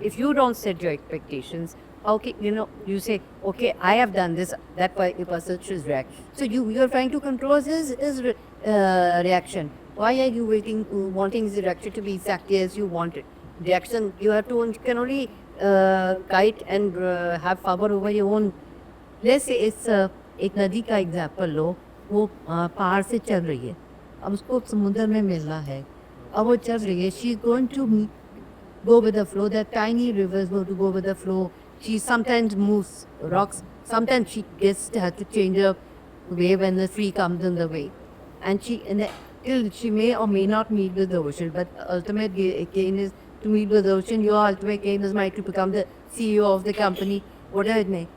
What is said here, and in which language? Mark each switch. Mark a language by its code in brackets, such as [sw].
[en] If you don't set your expectations, okay, you know, you say, okay, I have done this, that person should react. So you are trying to control his reaction. Why are you wanting his reaction to be exactly as you want it? Reaction, you can only guide and have power over your own. Let's say it's [hi] एक नदी का example लो, वो पहाड़ से चल रही है, अब उसको समुद्र में मिलना है, अब वो चल रही है, [en] she is going to go with the flow. That tiny rivers go to go with the flow. She sometimes moves rocks, sometimes she has to change her way when the tree comes in the way, and she may or may not meet with the ocean, but ultimate gain is to meet with the ocean. Your ultimate gain is might to become the CEO of the company, whatever it may.